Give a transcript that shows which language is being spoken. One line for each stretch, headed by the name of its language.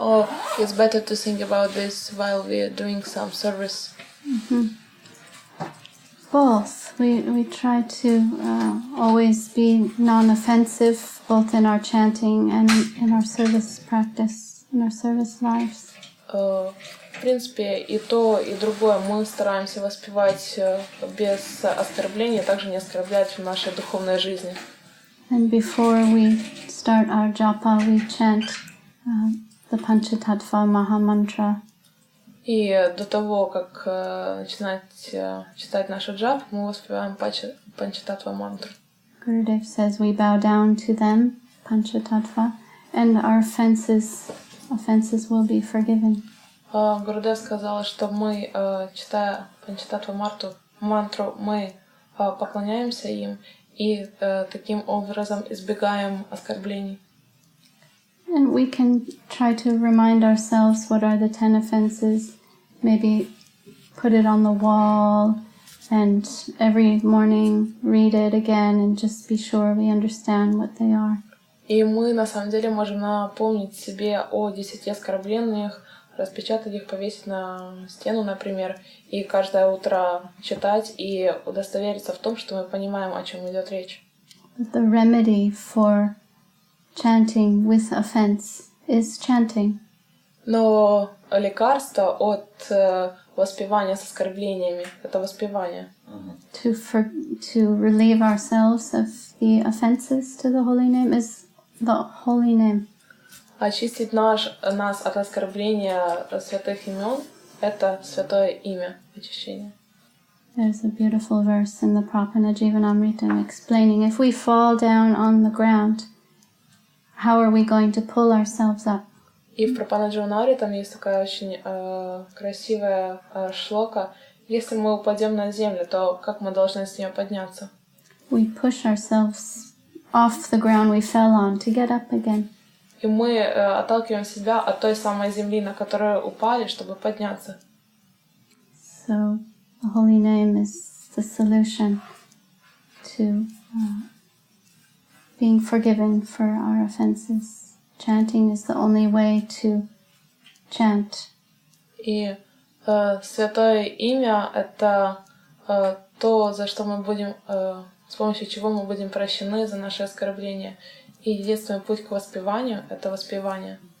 English: Or it's better to think about this while we are doing some service? Both. We try to always be non-offensive, both in our chanting and in our service practice, in our service lives.
Russian: В принципе, и то, и другое мы стараемся воспевать без оскорбления, также не оскорблять в нашей духовной жизни.
English: And before we start our japa, we chant the Panchatattva Maha Mantra.
Russian: И до того, как начинать читать нашу джап, мы воспеваем Панчататва мантру.
English: Gurudev says we bow down to them, Panchatattva, and our offenses will be forgiven.
Russian: Гурудев сказал, что мы, читая Панчататва мантру, мы поклоняемся им и таким образом избегаем оскорблений.
English: And we can try to remind ourselves what are the 10 offenses, maybe put it on the wall, and every morning read it again and just be sure we understand what they are.
Russian: И мы на самом деле можем напомнить себе о 10 оскорблениях, распечатать их, повесить на стену, например, и каждое утро читать и удостовериться в том, что мы понимаем, о чем идет речь.
English: But the remedy for chanting with offense is chanting.
Russian: Но лекарство от воспевания с оскорблениями — это воспевание.
English: To relieve ourselves of the offenses to the holy name is the holy name.
Russian: Очистить нас от оскорбления святых имен — это святое имя очищения.
English: There's a beautiful verse in the Prapana Jivanamritam explaining if we fall down on the ground, how are we going to pull ourselves up?
Russian: И в Прапанадживанаре там есть такая очень красивая шлока. Если мы упадем на землю, то как мы должны с нее подняться?
English: We push ourselves off the ground we fell on to get up again.
Russian: И мы отталкиваем себя от той самой земли, на которую упали, чтобы подняться.
English: So the holy name is the solution to being forgiven for our offenses. Chanting is the only way to chant.
Russian: И святое имя — это то, за что мы будем, с помощью чего мы будем прощены за наши оскорбления. И единственный путь к воспеванию — это воспевание.